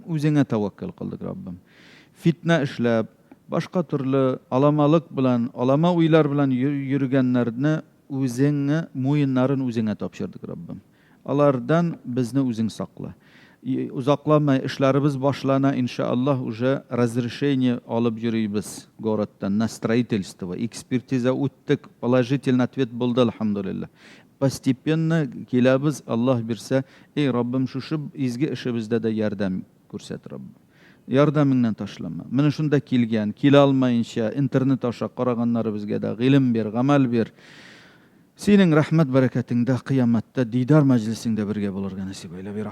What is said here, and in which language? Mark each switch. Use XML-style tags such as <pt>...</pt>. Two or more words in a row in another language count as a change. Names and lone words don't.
<uz>O'zingga tavakkal qildik Robbim. Fitna ishlab, boshqa turli alamalik bilan, alama uylar bilan yurganlarni o'zingni mo'yinlarini o'zingga topshirdik Robbim. Ulardan bizni o'zing saqla. Uzoqlamay ishlarimiz boshlana inshaalloh</uz> <ru>уже разрешение</ru> <uz>olib yuribmiz goroddan, na строительство, ekspertiza o'tdik,</uz> <ru>положительный ответ</ru> <uz>bo'ldi alhamdulillah. Постепенно kelamiz, Alloh bersa, ey Robbim shu izgi ishimizda da yordam ko'rsat Robbim. Yordamingdan tashlama. Mana shunda kelgan, kela olmayincha internet orqali qaraganlarimizga da ilm ber, amal ber. Sening rahmat barakatingda qiyomatda didor majlisingda birga bo'lurga nasib ayla.</uz>